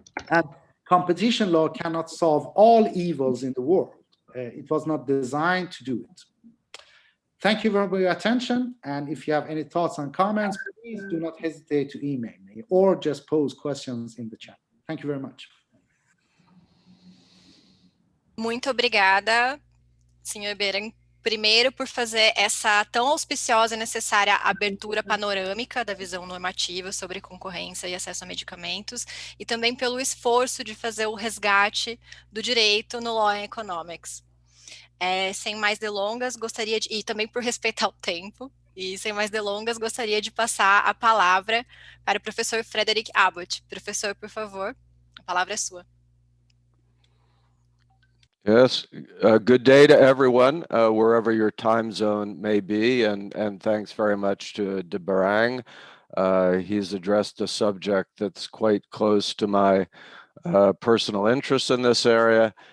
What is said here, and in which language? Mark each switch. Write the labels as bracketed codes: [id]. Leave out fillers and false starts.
[en] And competition law cannot solve all evils in the world. It was not designed to do it. Thank you for your attention. And if you have any thoughts and comments, please do not hesitate to email me or just pose questions in the chat. Thank you very much. [pt] Muito obrigada, senhor Beren, primeiro por fazer essa tão auspiciosa e necessária abertura panorâmica da visão normativa sobre concorrência e acesso a medicamentos, e também pelo esforço de fazer o resgate do direito no Law and Economics. Sem mais delongas, gostaria de, e também por respeitar o tempo, e sem mais delongas, gostaria de passar a palavra para o professor Frederick Abbott. Professor, por favor, a palavra é sua. [en] Yes, good day to everyone, wherever your time zone may be, and thanks very much to De Barang. He's addressed a subject that's quite close to my personal interest in this area.